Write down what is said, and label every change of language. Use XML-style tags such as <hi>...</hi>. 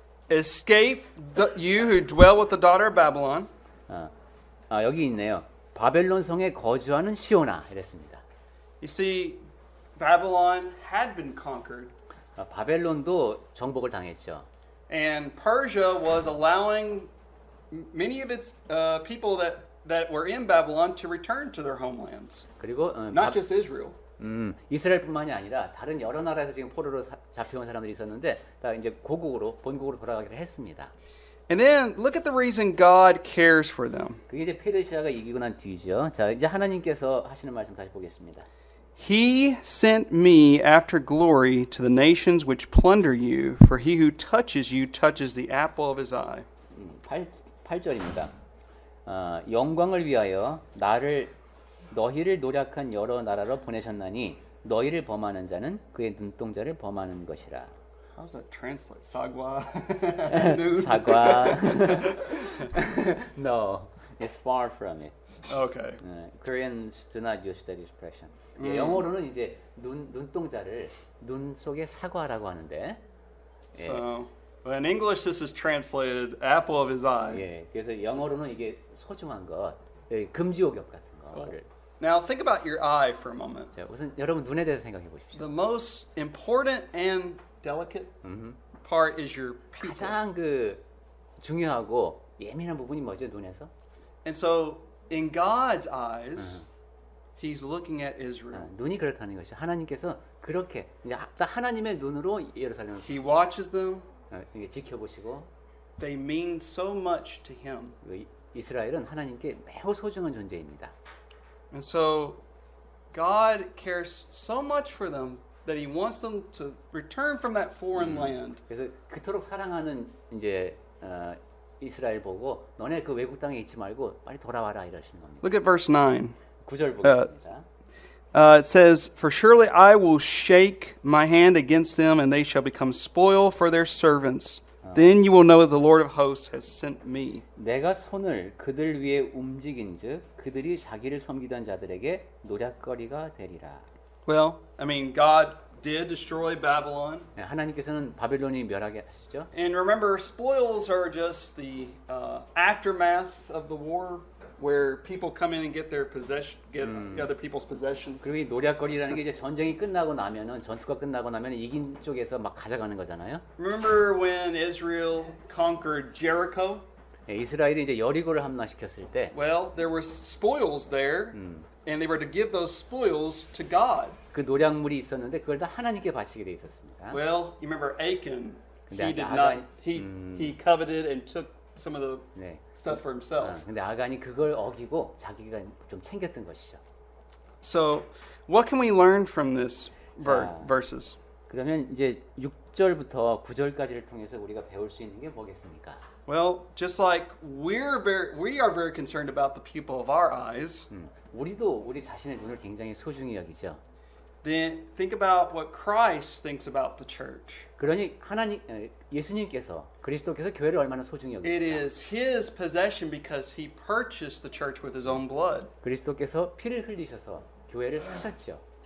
<en>escape you who dwell with the daughter of Babylon.</en> <ko>여기 있네요. 바벨론 성에 거주하는 시온아 이랬습니다.</ko> <en>You see, Babylon had been conquered,</en> <ko>바벨론도 정복을 당했죠.</ko> <en>and Persia was allowing many of its people that were in Babylon to return to their homelands,</en> <ko>그리고</ko> <en>not just Israel.</en> <ko>이스라엘뿐만이 아니라 다른 여러 나라에서 지금 포로로 잡혀온 사람들이 있었는데 다 이제 본국으로 돌아가기로 했습니다.</ko> <en>And then look at the reason God cares for them.</en> <ko>그게 이제 페르시아가 이기고 난 뒤죠. 자, 이제 하나님께서 하시는 말씀 다시 보겠습니다.</ko> <en>He sent me after glory to the nations which plunder you, for he who touches you touches the apple of his eye.</en> <ko>8절입니다. 영광을 위하여 너희를 노력한 여러 나라로 보내셨나니 너희를 범하는 자는 그의 눈동자를 범하는 것이라.</ko> <en>How's that translate? Sagwa? 사과. No, it's far from it. Okay. Koreans do not use that expression.</en> <ko>영어로는 이제 눈동자를 눈 속에 사과라고 하는데.</ko> <en>So, in English, this is translated apple of his eye.</en> <ko>예, 그래서 영어로는 이게 소중한 것, 금지옥엽 같은 거를.</ko> <en>Now, think about your eye for a moment.</en> <ko>자, 우선 여러분 눈에 대해서 생각해 보십시오.</ko> <en>The most important and delicate part is your pupil.</en> <ko>가장 그 중요하고 예민한 부분이 뭐죠, 눈에서?</ko> <en>And so, in God's eyes, He's looking at Israel.</en> <ko>눈이 그렇다는 것이죠. 하나님께서 그렇게 이제 하나님의 눈으로 예루살렘을</ko> <en>He watches them.</en> <ko>이게 지켜보시고</ko> <en>They mean so much to Him.</en> <ko>이스라엘은 하나님께 매우 소중한 존재입니다.</ko> <en>And so, God cares so much for them that He wants them to return from that foreign land.</en> <ko>그래서 그토록 사랑하는 이제 이스라엘 보고 너네 그 외국 땅에 있지 말고 빨리 돌아와라 이러시는 겁니다.</ko> <en>Look at verse 9.</en> <ko>9절 보겠습니다.</ko> <en>It says, For surely I will shake my hand against them, and they shall become spoil for their servants, Then you will know that the Lord of hosts has sent me.</en> <ko>내가 손을 그들 위에 움직인즉 그들이 자기를 섬기던 자들에게 노략거리가 되리라.</ko> <en>Well, I mean, God did destroy Babylon.</en> <ko>네, 하나님께서는 바벨론이 멸하게 하시죠.</ko> <en>And remember, spoils are just the aftermath of the war, where people come in and get their possession, get other people's possessions.</en> <ko>그리고 이 노략거리라는 게 이제 전쟁이 끝나고 나면은 전투가 끝나고 나면 이긴 쪽에서 막 가져가는 거잖아요.</ko> <en>Remember when Israel conquered Jericho?</en> <ko>네, 이스라엘이 이제 여리고를 함락시켰을 때</ko> <en>Well, there were spoils there, and they were to give those spoils to God.</en> <ko>그 노략물이 있었는데 그걸 다 하나님께 바치게 돼 있었습니다.</ko> <en>Well, you remember Achan?</en> <ko>근데</ko> <en>He did</en> <ko>아간-</ko> <en>not. He coveted and took some of the</en> <ko>네.</ko> <en>stuff for himself.</en> <ko>근데 아간이 그걸 어기고 자기가 좀 챙겼던 것이죠.</ko> <en>So, what can we learn from this</en> <ko>자.</ko> <en>verses?</en> <ko>그러면 이제 6절부터 9절까지를 통해서 우리가 배울 수 있는 게 뭐겠습니까?</ko> <en>Well, just like we are very concerned about the pupil of our eyes.</en> <ko>우리도 우리 자신의 눈을 굉장히 소중히 여기죠.</ko> <en>Then think about what Christ thinks about the church.</en> <ko>그러니 예수님께서 그리스도께서 교회를 얼마나 소중히</ko> <en>It</en> <ko>여기십니까?</ko> <en>is His possession because He purchased the church with His own blood.</en> <ko>그리스도께서 피를 흘리셔서 교회를 사셨죠.</ko>